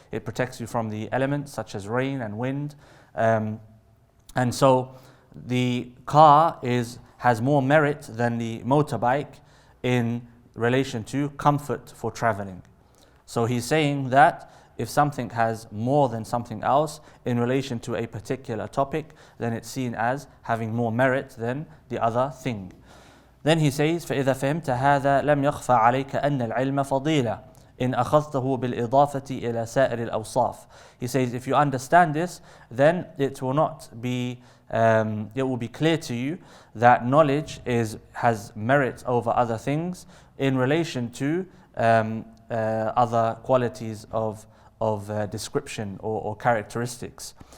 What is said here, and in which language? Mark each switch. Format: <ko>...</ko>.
<en>It protects you from the elements such as rain and wind. And so the car has more merit than the motorbike in relation to comfort for traveling. So he's saying that if something has more than something else in relation to a particular topic, then it's seen as having more merit than the other thing. Then he says,</en> <ar>فَإِذَا فَهِمْتَ هَذَا لَمْ يَخْفَى عَلَيْكَ أَنَّ الْعِلْمَ فَضِيلَةٌ إِنْ أَخَذْتَهُ بِالْإِضَافَةِ إِلَى سَائِرِ الْأَوْصَافِ.</ar> <en>He says, if you understand this, then it will be clear to you that knowledge has merit over other things in relation to other qualities of description or characteristics.</en>